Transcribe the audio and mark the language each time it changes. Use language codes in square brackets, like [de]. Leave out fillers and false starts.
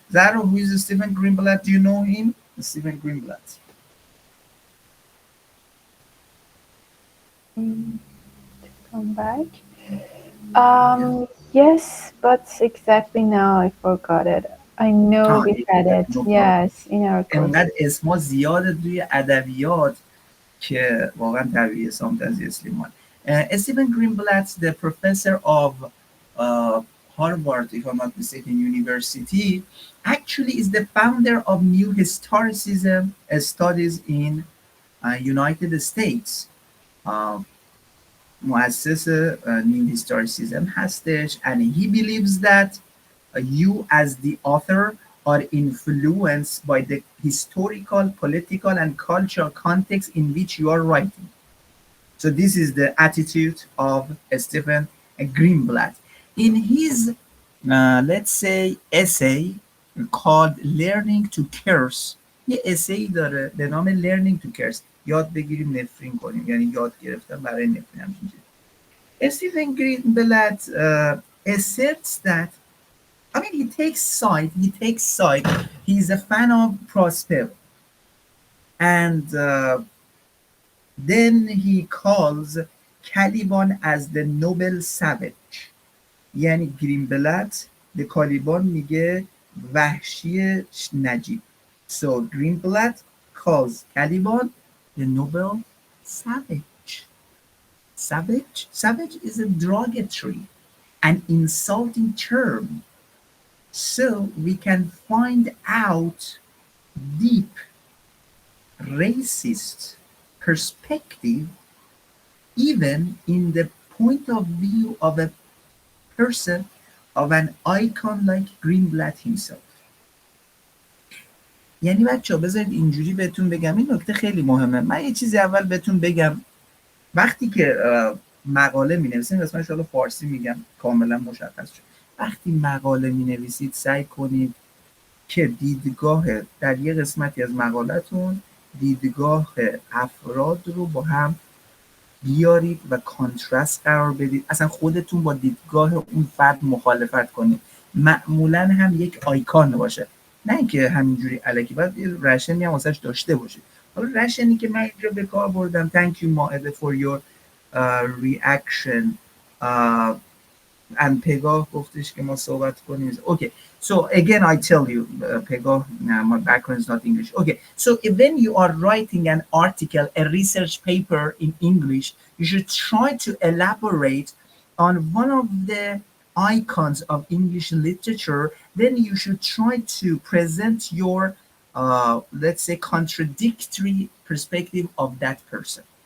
[en] Zara, who is Stephen Greenblatt? Do you know him? Stephen Greenblatt. Come back. Yes, but exactly now I forgot it. I know we had it. Yes, in our course. [fa] انقدر اسما زیاده توی ادبیات که واقعا طبیعیه سامتازی اسلیمان. [en] Stephen Greenblatt, the professor of Harvard, if I'm not mistaken, University, actually is the founder of New Historicism studies in United States. [fa] مؤسس [en] New Historicism [fa] هستش, [en] and he believes that you as the author are influenced by the historical, political, and cultural context in which you are writing. So this is the attitude of Stephen Greenblatt. In his, let's say, essay called Learning to Curse, [fa] یه essay داره به نام [en] Learning to Curse. [fa] یاد بگیریم نفرین کنیم، یعنی یاد گرفتن برای نفرین همچین چیزی. [en] Stephen Greenblatt asserts that, I mean, he takes side. He's a fan of Prospero. And then he calls Caliban as the noble savage. [fa] یعنی گرینبلت به کالیبان میگه وحشی نجیب. [en] So Greenblatt calls Caliban the noble savage. Savage is a derogatory, an insulting term. So we can find out deep racist perspective even in the point of view of a person, of an icon like Greenblatt himself. [fa] یعنی بچه‌ها بذارید اینجوری بهتون بگم، این نکته خیلی مهمه. من یه چیزی اول بهتون بگم، وقتی که مقاله می‌نویسید، مثلا ان فارسی میگم کاملا مشخص شد، وقتی مقاله می‌نویسید سعی کنید که دیدگاه در یه قسمتی از مقالتون دیدگاه افراد رو با هم بیارید و کانترست قرار بدید، اصلا خودتون با دیدگاه اون فرد مخالفت کنید، معمولا هم یک آیکان باشه، نه اینکه همینجوری الکی، باید یه رشنی هم واسش داشته باشید. حالا رشنی که من اینجا به کار بردم، [en] thank you [fa] مائده [en] for your reaction [fa] and پگاه گفتش که ما صحبت کنیم. [en] Okay, so again I tell you, Pegah, my background is not English. Okay, so when you are writing an article, a research paper in English, you should try to elaborate on one of the icons of English literature. Then you should try to present your, let's say, contradictory perspective of that person.